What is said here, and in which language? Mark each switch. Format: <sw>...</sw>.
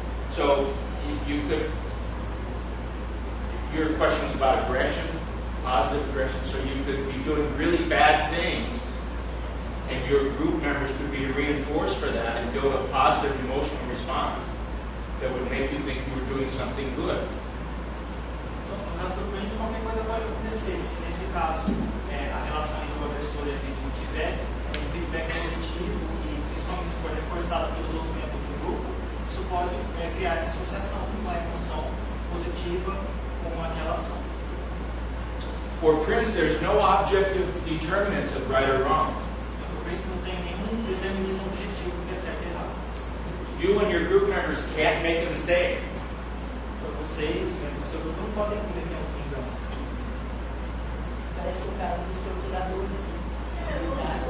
<en>So you could, your question is about aggression, positive aggression, so you could be doing really bad things and your group members could be reinforced for that and build a positive emotional response that would make you think you were doing something good.</en> <pt>No caso do Prince, qualquer coisa pode acontecer. Se nesse caso a relação entre o agressor e a vítima tiver um feedback positivo e principalmente se for reforçado pelos outros membros do grupo, isso pode criar essa associação de uma emoção positiva com uma relação.</pt> <en>For Prince, there's no objective determinants of right or wrong.</en> <pt>O Prince não tem nenhum determinismo objetivo do que é certo e errado.</pt> <en>You and your group members can't make a mistake.</en> <pt>Você e os membros do seu grupo não podem cometer um engano. Isso parece o caso dos torturadores.</pt>